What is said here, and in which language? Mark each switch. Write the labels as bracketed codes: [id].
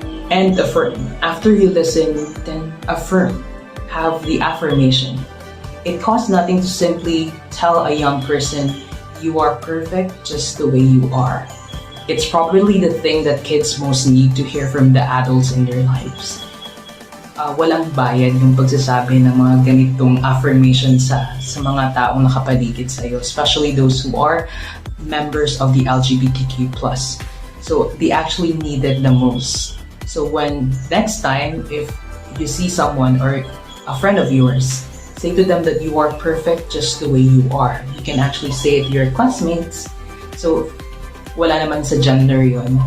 [en] And affirm. After you listen, then affirm. Have the affirmation. It costs nothing to simply tell a young person, you are perfect just the way you are. It's probably the thing that kids most need to hear from the adults in their lives. [tl] Walang bayad yung pagsasabi ng mga ganitong affirmation sa mga taong nakapaligid sa'yo, [en] especially those who are members of the LGBTQ+. So they actually need it the most. So when next time, if you see someone or a friend of yours, say to them that you are perfect just the way you are. You can actually say it to your classmates. [tl] So wala naman sa gender yun.